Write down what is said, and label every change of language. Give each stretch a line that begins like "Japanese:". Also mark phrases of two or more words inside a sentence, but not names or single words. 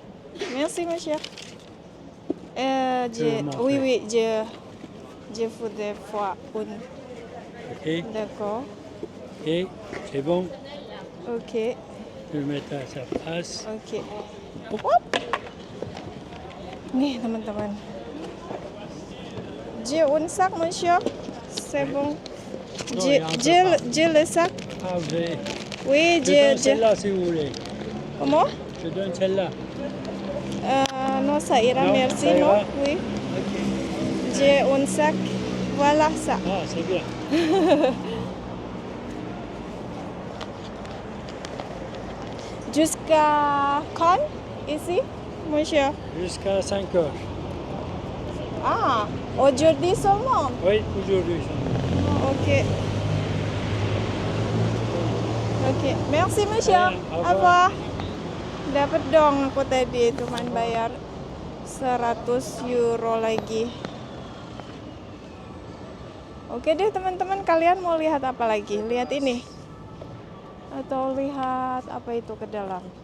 French: Merci, monsieur. Oui, je voudrais voir une. Ok. D'accord. Ok. C'est bon. Ok. Je vais mettre à sa place. Ok. Hop.
Indonesian: Nih teman-teman.
French: J'ai un sac, monsieur. C'est bon. J'ai le sac. Ah, vous avez... Oui, Je donne celle-là si vous voulez. Comment? Je donne celle-là. Non, ça ira, Non, merci, ça ira. non? Oui. Ok. J'ai un sac. Voilà ça. Ah, c'est bien. Jusqu'à quand ici, monsieur? Jusqu'à 5 heures. Ah, aujourd'hui seulement. Oui, aujourd'hui. Ok. Ok, merci monsieur. Au revoir.
Indonesian: Apa? Dapat dong aku tadi, cuman bayar 100 euro lagi. Oke deh teman-teman, kalian mau lihat apa lagi? Lihat ini. Atau lihat apa itu ke dalam?